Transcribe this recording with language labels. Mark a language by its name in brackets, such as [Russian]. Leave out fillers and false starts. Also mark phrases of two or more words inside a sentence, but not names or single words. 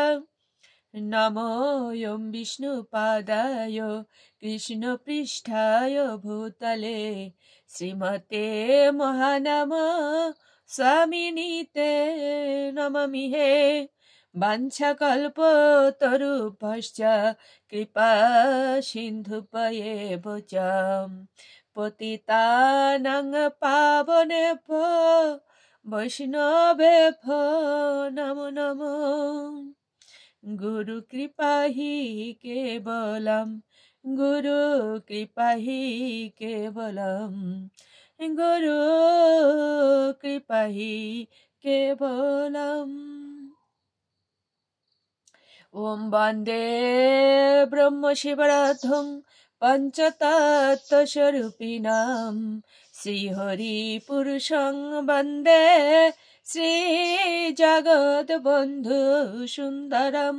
[Sanskrit] নমোऽয়ং বিষ্ণুপাদায় কৃষ্ণপৃষ্ঠায় ভূতলে শ্রীমতে মহানাম স্বামিনীতে নমামি হে। বাঞ্ছাকল্পতরুভ্যশ্চ কৃপা সিন্ধুভ্যেব চ পতিতানাং পাবনেভ্যো বৈষ্ণবেভ্যো নমো নমো। গুরু কৃপা হি কেবলম, গুরু কৃপা হি কেবলম, গুরু কৃপা হি কেবলম। ওম বন্দে ব্রহ্ম শিবরাধং পঞ্চতত্ত্বস্বরূপিণাম শ্রীহরি পুরুষং বন্দে শ্রী জগৎবন্ধু সুন্দরম।